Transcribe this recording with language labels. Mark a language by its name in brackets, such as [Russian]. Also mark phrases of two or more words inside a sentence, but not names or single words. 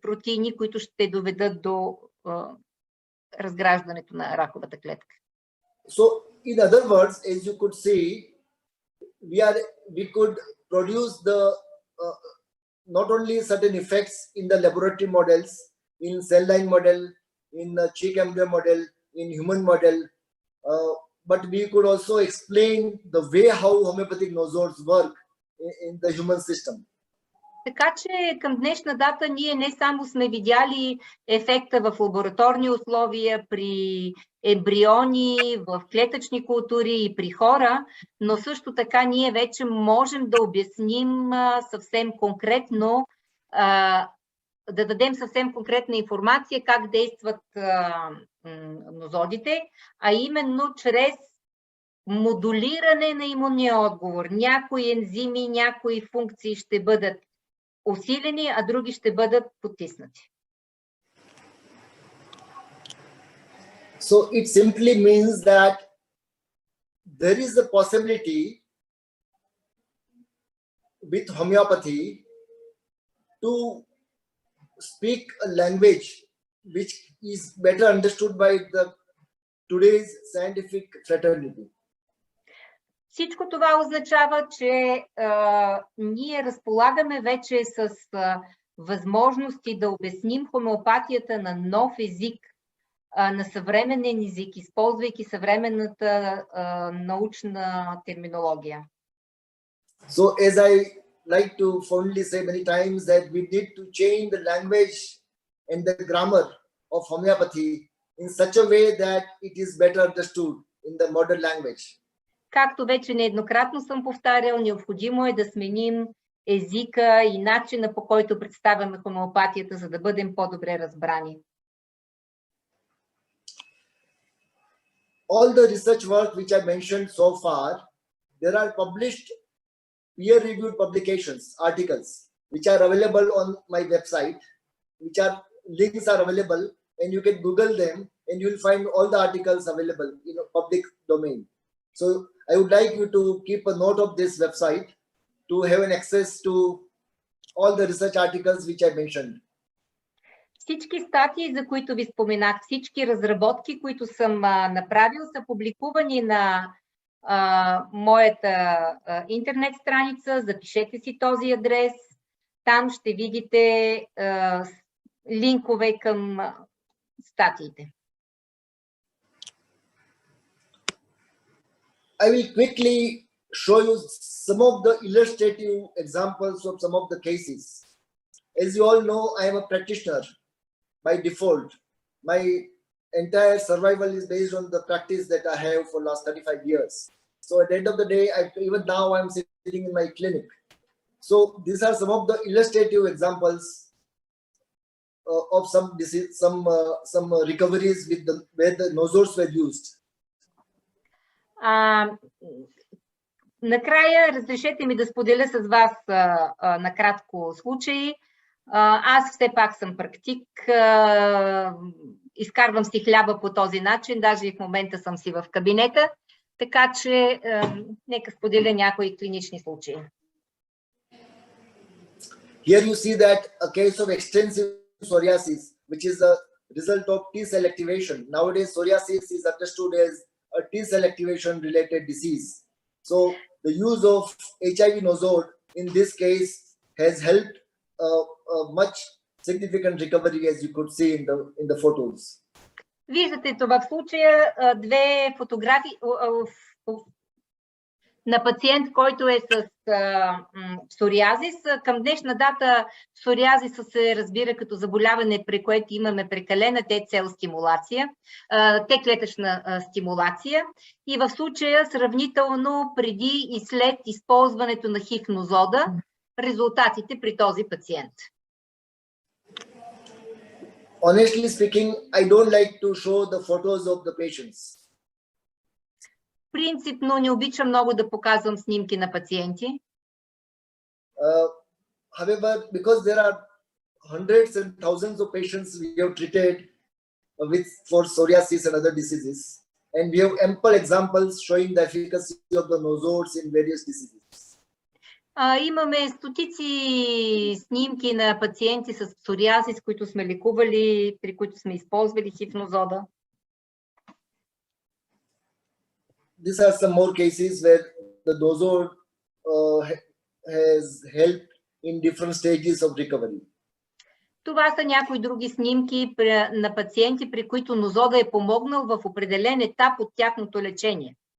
[Bulgarian] протеини, които ще доведат до разграждането на раковата клетка. [English] So, in other words, as you could see, we could produce not only certain effects in the laboratory models, in cell line model, in cheek embryo model, in human model, but we could also explain the way how homeopathic nosodes work in the human system. [Bulgarian] Така че към днешна дата ние не само сме видяли ефекта в лабораторни условия при ембриони, в клетъчни култури и при хора, но също така ние вече можем да обясним съвсем конкретно, да дадем съвсем конкретна информация как действат нозодите, а именно чрез модулиране на имунния отговор. Някои ензими, някои функции ще бъдат усилени, а други ще бъдат потиснати. [English] So it simply means that there is a possibility with homeopathy to speak a language which is better understood by today's scientific fraternity. [Bulgarian] Всичко това означава, че ние разполагаме вече с възможности да обясним хомеопатията на нов език, на съвременен език, използвайки съвременната научна терминология. [English] So as I like to fondly say many times that we need to change the language and the grammar of homeopathy in such a way that it is better understood in the modern language. [Bulgarian] Както вече нееднократно съм повтарял, необходимо е да сменим езика и начина, по който представяме хомеопатията, за да бъдем по-добре разбрани. [English] All the research work which I mentioned so far, there are published peer-reviewed publications, articles, which are available on my website, which are links are available, and you can Google them, and you will find all the articles available in a public domain. So I would like you to keep a note of this website to have an access to all the research articles which I mentioned. [Bulgarian] Всички статии, за които ви споменах, всички разработки, които съм направил, са публикувани на моята интернет страница. Запишете си този адрес. Там ще видите линкове към статиите. [English] I will quickly show you some of the illustrative examples of some of the cases. As you all know, I am a practitioner by default. My entire survival is based on the practice that I have for last 35 years. So at the end of the day, even now I'm sitting in my clinic. So these are some of the illustrative examples of some disease, some recoveries with where the nosodes were used. [Bulgarian] Накрая, разрешете ми да споделя с вас накратко случаи. Аз все пак съм практик, изкарвам си хляба по този начин, даже и в момента съм си в кабинета, така че нека споделя някои клинични случаи. [English] Here you see that a case of extensive psoriasis, which is a result of T-cell activation. Nowadays, psoriasis is understood as a T-cell activation related disease. So the use of HIV nosode in this case has helped a much significant recovery, as you could see in the photos. [Bulgarian] Виждате това в случая две фотографии на пациент, който е с псориазис. Към днешна дата псориазиса се разбира като заболяване, при което имаме прекалена Т-цел стимулация, Т-клетъчна стимулация. И в случая сравнително преди и след използването на хив-нозода, резултатите при този пациент. [English] Honestly speaking, I don't like to show the photos of the patients. [Bulgarian] Принципно не обичам много да показвам снимки на пациенти. [English] However, because there are hundreds and thousands of patients we have treated for psoriasis and other diseases, and we have ample examples showing the efficacy of the nosodes in various diseases. [Bulgarian] Имаме стотици снимки на пациенти с псориазис, които сме лекували, при които сме използвали хив-нозода. [English] These are some more cases where the nosode has helped in different stages of recovery. [Bulgarian] Това са някои други снимки на пациенти, при които нозода е помогнал в определен етап от тяхното лечение.